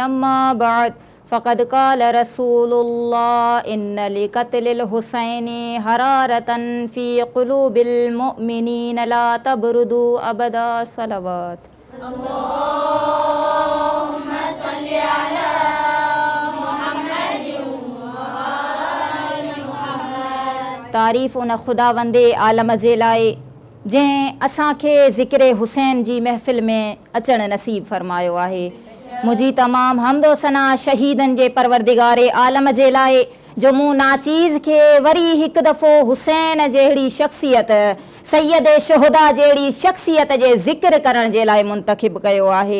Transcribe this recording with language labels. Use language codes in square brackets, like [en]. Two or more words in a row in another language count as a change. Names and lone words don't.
[ar] أما بعد فقد قال رسول الله إن لقتل الحسين حرارة في قلوب المؤمنين لا تبرد أبدا. सलावत। اللهم صل على محمد وآل محمد. [sd] तारीफ़ उन खुदावंदे आलम जे लाइ जंहिं असांखे ज़िक्र हुसैन जी महफ़िल में अचणु नसीब फ़रमायो आहे। मुंहिंजी तमामु हम्दो सना शहीदनि जे परवरदिगारे आलम जे लाइ जो मूं नाचीज़ खे वरी हिकु दफ़ो हुसैन जहिड़ी शख़्सियत सैयद शुहदा जहिड़ी शख़्सियत जे ज़िक्र करण जे लाइ मुंतखिब कयो आहे।